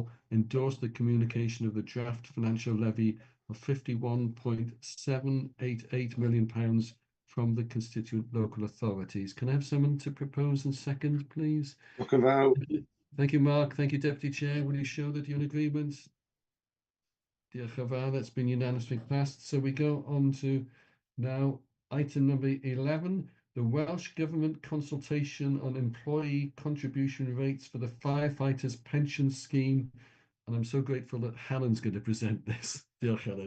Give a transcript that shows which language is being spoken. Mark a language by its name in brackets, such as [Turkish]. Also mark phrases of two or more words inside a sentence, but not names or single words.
[English] Endorse the communication of the draft financial levy of £51.788 million from the constituent local authorities. Can I have someone to propose and second, please? Thank you, Mark. Thank you, Deputy Chair. Will you show that you're in agreement? [Welsh] Diolch yn fawr. [English] That's been unanimously passed. So we go on to now item number 11. The Welsh Government consultation on employee contribution rates for the firefighters pension scheme. And I'm so grateful that Helen's going to present this. [Welsh] Diolch, Helen.